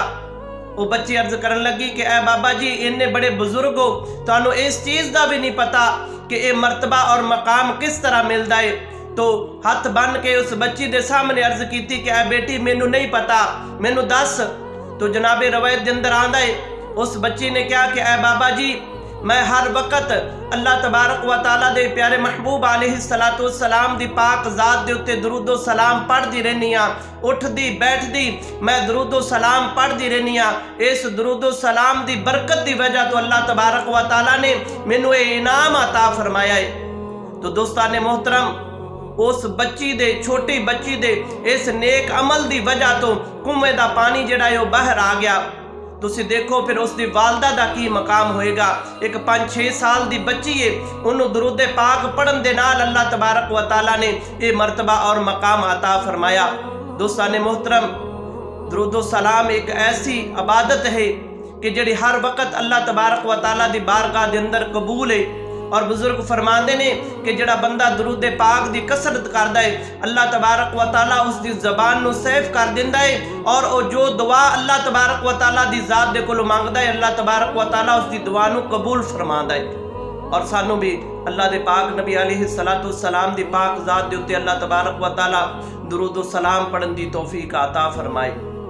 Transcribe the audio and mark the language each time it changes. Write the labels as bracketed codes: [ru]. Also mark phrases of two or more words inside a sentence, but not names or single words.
[ur] وہ بچی عرض کرن لگی کہ اے بابا جی اِنّے بڑے بزرگ ہو، تہانوں اس چیز کا بھی نہیں پتا کہ یہ مرتبہ اور مقام کس طرح ملتا ہے. [pa] تو ہتھ بن کے اس بچی کے سامنے عرض کی کہ اے بیٹی مینوں نہیں پتا، مینوں دس. تو جنابِ روایت کے اندر آندا ہے اس بچی نے کہا کہ اے بابا جی میں ہر وقت [ar] اللہ تبارک و تعالیٰ [pa] دے پیارے محبوب [ar] عليه الصلاة والسلام [pa] دی پاک ذات دے اُتے درود و سلام پڑھتی رہنی ہاں، اُٹھدی بیٹھدی میں درود و سلام پڑھتی رہنی ہاں. اس درود و سلام دی برکت دی وجہ توں [ar] اللہ تبارک و تعالیٰ [pa] نے مینوں یہ انعام عطا فرمایا ہے. تو دوستانِ محترم، اس بچی دے چھوٹی بچی دے اس نیک عمل دی وجہ توں کنویں دا پانی جیہڑا ہے باہر آ گیا. تسی دیکھو پھر اس کی والدہ کا کی مقام ہوئے گا. [ur] ایک 5-6 سال کی بچی ہے، انہوں نے درودِ پاک پڑھن دے نال [ar] اللہ تبارک و تعالیٰ [ur] نے یہ مرتبہ اور مقام عطا فرمایا. [pa] دوستانِ محترم، درود و سلام ایک ایسی عبادت ہے کہ جیہڑی ہر وقت [ar] اللہ تبارک و تعالیٰ [pa] دی بارگاہ دے اندر قبول ہے. اور بزرگ فرماتے نے کہ جیہڑا بندہ درود پاک دی کثرت کردا ہے [ar] اللہ تبارک و تعالیٰ [pa] اس کی زبان نوں سیف کر دیندا ہے اور او جو دعا [ar] اللہ تبارک و تعالیٰ [pa] دی ذات دے کولوں منگدا ہے [ar] اللہ تبارک و تعالیٰ [pa] اس کی دعا نوں قبول فرماندا ہے. اور سانوں بھی اللہ دے پاک نبی [ar] عليه الصلاة والسلام [pa] دی پاک ذات دے اُتے [ar] اللہ تبارک و تعالیٰ [pa] درود و سلام پڑھن دی توفیق عطا فرمائے.